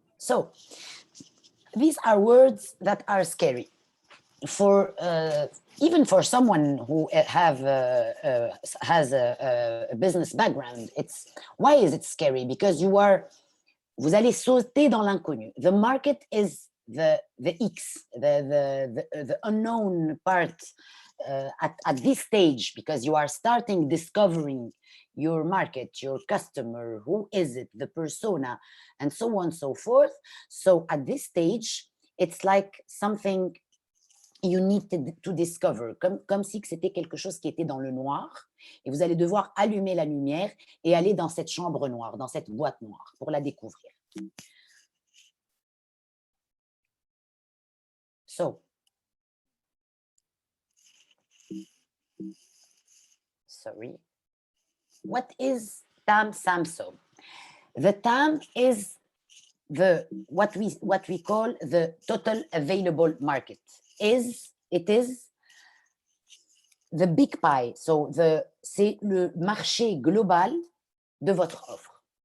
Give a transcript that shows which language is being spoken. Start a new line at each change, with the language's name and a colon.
English: So these are words that are scary for even for someone who has a business background. Why is it scary?
French: Because vous allez sauter dans l'inconnu.
English: The market is the X, the unknown part. At this stage, because you are starting discovering your market, your customer, who is it, the persona, and so on and so forth. So at this stage, it's like something you need to discover,
French: comme si c'était quelque chose qui était dans le noir, et vous allez devoir allumer la lumière et aller dans cette chambre noire, dans cette boîte noire, pour la découvrir.
English: So, sorry. What is TAM, SAM, SOM? The TAM is what we call the total available market. It is the big pie.
French: So c'est le marché global de votre offre.